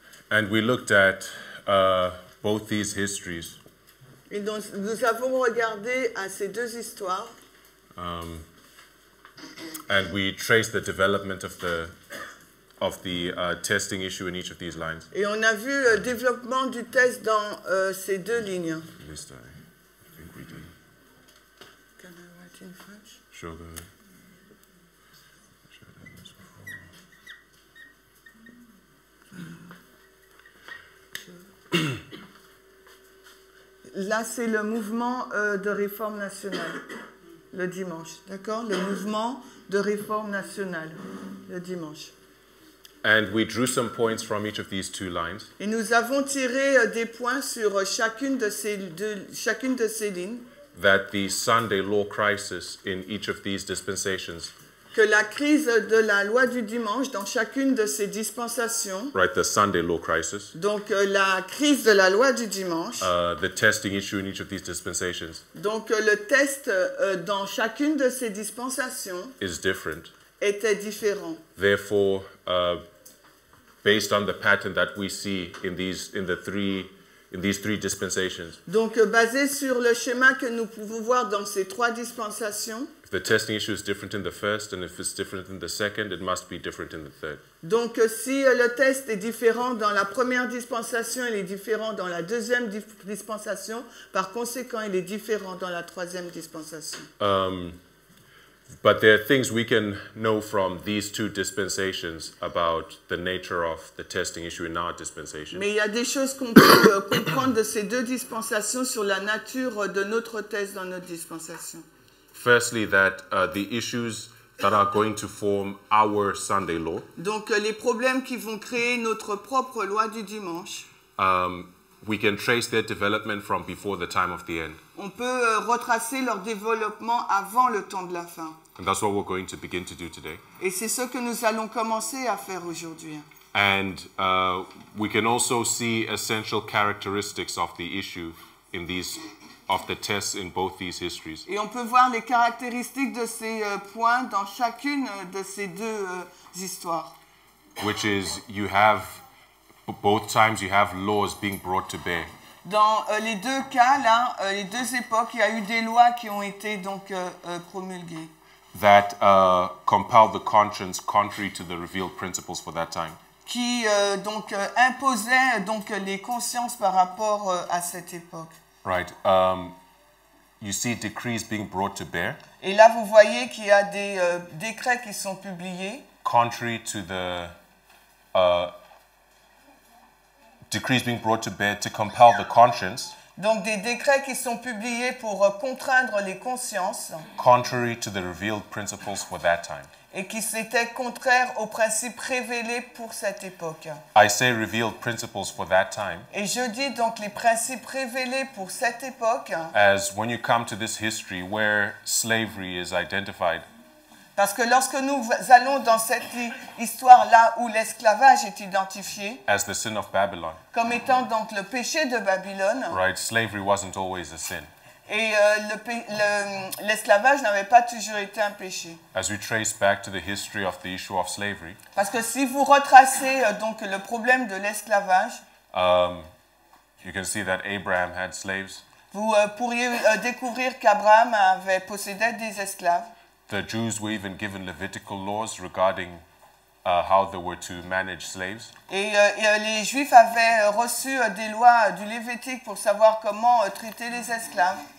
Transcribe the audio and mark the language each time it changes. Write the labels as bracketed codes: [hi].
[en] And we looked at both these histories [fr] Et donc, nous avons regardé à ces deux histoires [en] and we traced the development of the testing issue in each of these lines. [fr] et on a vu le développement du test dans ces deux lignes. [en] At least I think we did. Can I write in French? Sure, go ahead. [fr] Là, c'est le mouvement de réforme nationale, le dimanche. D'accord? Le mouvement de réforme nationale, le dimanche. [en] And we drew some points from each of these two lines. [fr] Et nous avons tiré des points sur chacune de ces lignes, [en] That the Sunday law crisis in each of these dispensations, [fr] que la crise de la loi du dimanche dans chacune de ces dispensations, [en] right, the Sunday law crisis, [fr] donc la crise de la loi du dimanche, [en] the testing issue in each of these dispensations [fr] donc le test dans chacune de ces dispensations [en] is different. [fr] était différent. [en] Therefore, based on the pattern that we see in these three dispensations, [fr] Donc basé sur le schéma que nous pouvons voir dans ces trois dispensations, [en] if the testing issue is different in the first and if it's different in the second, it must be different in the third. [fr] donc si le test est différent dans la première dispensation, il est différent dans la deuxième dispensation, par conséquent, il est différent dans la troisième dispensation. [en] But there are things we can know from these two dispensations about the nature of the testing issue in our dispensation. [fr] Mais il y a des choses qu'on peut comprendre de ces deux dispensations sur la nature de notre test dans notre dispensation. [en] Firstly, that the issues that are going to form our Sunday law [fr] Donc les problèmes qui vont créer notre propre loi du dimanche, [en] we can trace their development from before the time of the end. [fr] on peut retracer leur développement avant le temps de la fin. [en] And that's what we're going to begin to do today. [fr] Et c'est ce que nous allons commencer à faire aujourd'hui. [en] And we can also see essential characteristics of the issue in these of the tests in both these histories. [fr] Et on peut voir les caractéristiques de ces points dans chacune de ces deux histoires. [en] Which is, you have, both times you have laws being brought to bear. [fr] Dans les deux cas, là, les deux époques, il y a eu des lois qui ont été donc promulguées. [en] That compelled the conscience contrary to the revealed principles for that time. [fr] Qui donc imposaient donc les consciences par rapport à cette époque. [en] Right. You see decrees being brought to bear. [fr] Et là, vous voyez qu'il y a des décrets qui sont publiés. [en] Contrary to the decrees being brought to bear to compel the conscience. [fr] Donc des décrets qui sont publiés pour contraindre les consciences. [en] Contrary to the revealed principles for that time. [fr] Et qui étaient contraires aux principes révélés pour cette époque. [en] I say revealed principles for that time. [fr] Et je dis donc les principes révélés pour cette époque. [en] As when you come to this history where slavery is identified. [fr] Parce que lorsque nous allons dans cette histoire-là où l'esclavage est identifié [en] as the sin of Babylon, [fr] comme étant donc le péché de Babylone, [en] right, slavery wasn't always a sin. [fr] Et l'esclavage n'avait pas toujours été un péché. [en] As we trace back to the history of the issue of slavery, [fr] parce que si vous retracez donc le problème de l'esclavage, [en] you can see that Abraham had slaves. [fr] Vous pourriez découvrir qu'Abraham avait possédé des esclaves. [en] The Jews were even given Levitical laws regarding how they were to manage slaves. [fr] Et les Juifs avaient reçu des lois du Lévitique pour savoir comment traiter les esclaves.